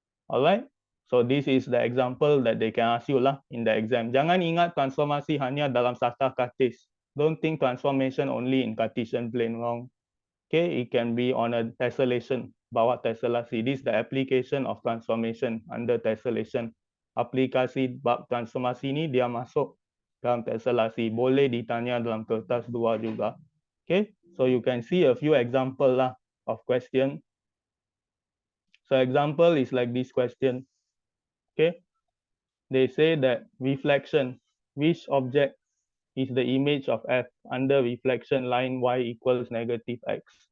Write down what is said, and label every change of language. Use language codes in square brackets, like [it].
[en] Alright, so this is the example that they can ask you lah in the exam. [ms] Jangan ingat transformasi hanya dalam sata Cartesian. [en] Don't think transformation only in Cartesian plane, wrong. Okay, it can be on a tessellation, [ms] bawah tessellasi. [en] This is the application of transformation under tessellation. [ms] Aplikasi bab transformasi ni dia masuk dalam tessellasi. Boleh ditanya dalam kertas 2 juga. [en] Okay, so you can see a few example lah of question. So example is like this question. Okay, they say that reflection, which object is the image of F under reflection line Y equals negative X.